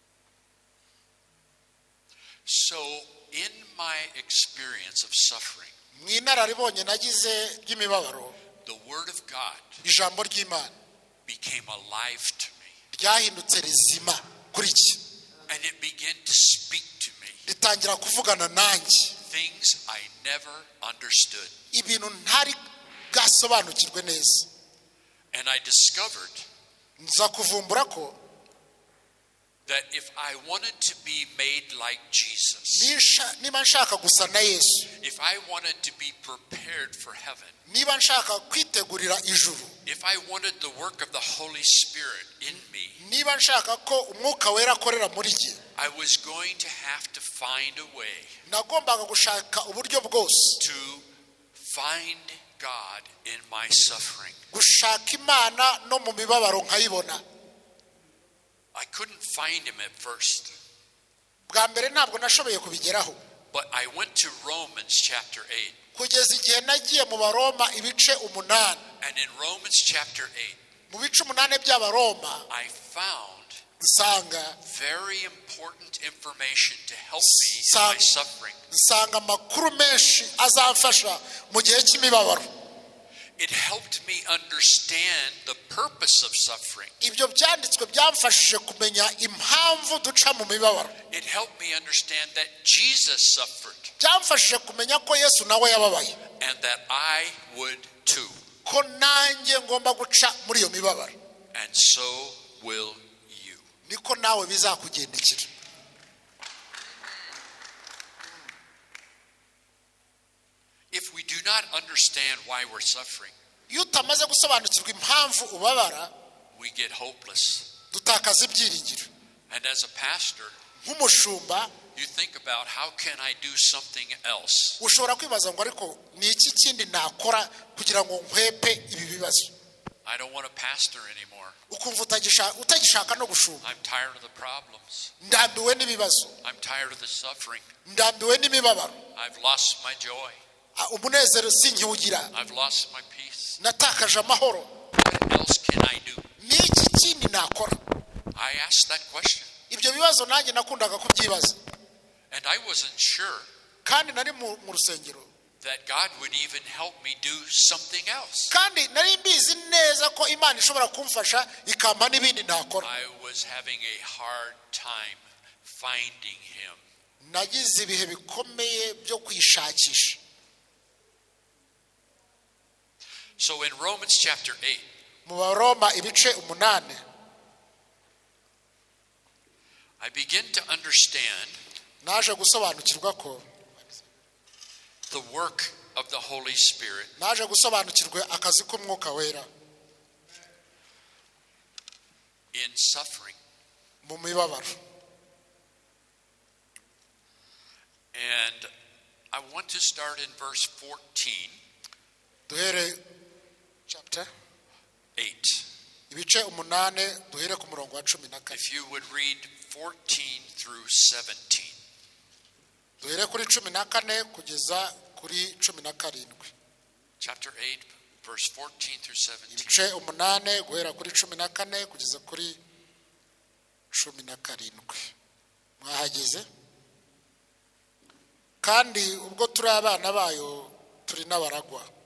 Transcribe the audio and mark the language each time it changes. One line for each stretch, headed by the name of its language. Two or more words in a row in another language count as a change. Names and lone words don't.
English: So in my experience of suffering,
Kinyarwanda: mwinararibonye nagize ry'imibabaro
English: the Word of God
Kinyarwanda: ijambo ry'Imana
English: became alive to me.
Kinyarwanda: ryahindutse rizima kuri iki
English: And it began to speak to me
Kinyarwanda: ritangira kuvugana nanjye
English: things I never understood.
Kinyarwanda: ibintu ntari gasobanukirwe neza.
English: And I discovered
Kinyarwanda: nza kuvumbura ko
English: that if I wanted to be made like Jesus,
Kinyarwanda: niba nshaka gusa na Yesu,
English: if I wanted to be prepared for heaven,
Kinyarwanda: niba nshaka kwitegurira ijuru,
English: if I wanted the work of the Holy Spirit in me,
Kinyarwanda: niba nshaka ko umwuka wera akorera muri jye,
English: I was going to have to find a way
Kinyarwanda: nagombaga gushaka uburyo bwose
English: to find God in my suffering.
Kinyarwanda: gushaka Imana no mu mibabaro nkayibona.
English: I couldn't find him at first,
Kinyarwanda: bwa mbere ntabwo nashoboye kubigeraho,
English: but I went to Romans chapter 8.
Kinyarwanda: kugeza igihe nagiye mu Baroma ibice 8.
English: And in Romans chapter 8,
Kinyarwanda: mu bice 8 by'Abaroma
English: I found
Kinyarwanda: nsanga
English: very important information to help me in my suffering.
Kinyarwanda: nsanga amakuru menshi azamfasha mu gihe cy'imibabaro.
English: It helped me understand the purpose of suffering.
Kinyarwanda: ibyo byanditswe byamfashije kumenya impamvu duca mu mibabaro.
English: It helped me understand that Jesus suffered
Kinyarwanda: byamfashije kumenya ko Yesu nawe yababaye,
English: and that I would too.
Kinyarwanda: ko nanjye ngomba guca muri iyo mibabaro,
English: And so will you.
Kinyarwanda: niko nawe bizakugendekera.
English: If we do not understand why we're suffering,
Kinyarwanda: iyo utamaze gusobanukirwa impamvu ubabara,
English: we get hopeless.
Kinyarwanda: dutakaza ibyiringiro.
English: And as a pastor,
Kinyarwanda: nk'umushumba
English: you think about how can I do something else?
Kinyarwanda: ushobora kwibaza ngo ariko ni iki kindi nakora kugira ngo nkwepe ibi bibazo.
English: I don't want to pastor anymore.
Kinyarwanda: ukumva utagishaka no gushumba.
English: I'm tired of the problems.
Kinyarwanda: ndambiwe n'ibibazo,
English: I'm tired of the suffering.
Kinyarwanda: ndambiwe n'imibabaro,
English: I've lost my joy.
Kinyarwanda: umunezero sinkiwugira,
English: I've lost my peace.
Kinyarwanda: natakaje amahoro.
English: What else can I do?
Kinyarwanda: ni iki kindi nakora?
English: I asked that question,
Kinyarwanda: ibyo bibazo nanjye nakundaga kubyibaza,
English: and I wasn't sure
Kinyarwanda: kandi nari mu rusengero,
English: that God would even help me do something else.
Kinyarwanda: kandi nari mbizi neza ko Imana ishobora kumfasha ikampa n'ibindi nakora.
English: I was having a hard time finding him.
Kinyarwanda: nagize ibihe bikomeye byo kwishakisha.
English: So in Romans chapter 8,
Kinyarwanda: mu Baroma ibice 8
English: I begin to understand
Kinyarwanda: naje gusobanukirwa ko
English: the work of the Holy Spirit
Kinyarwanda: naje gusobanukirwa akazi k'umwuka wera
English: in suffering.
Kinyarwanda: mu mibabaro.
English: And I want to start in verse 14,
Kinyarwanda: duhere chapter 8. ibice 8 duhere ku murongo wa 14.
English: If you would read 14 through 17.
Kinyarwanda: duhere kuri 14 kugeza kuri 17.
English: Chapter 8, verse 14 through 17.
Kinyarwanda: ibice 8 guhera kuri 14 kugeza kuri 17. mwahageze? kandi ubwo turi abana bayo turi n'abaragwa.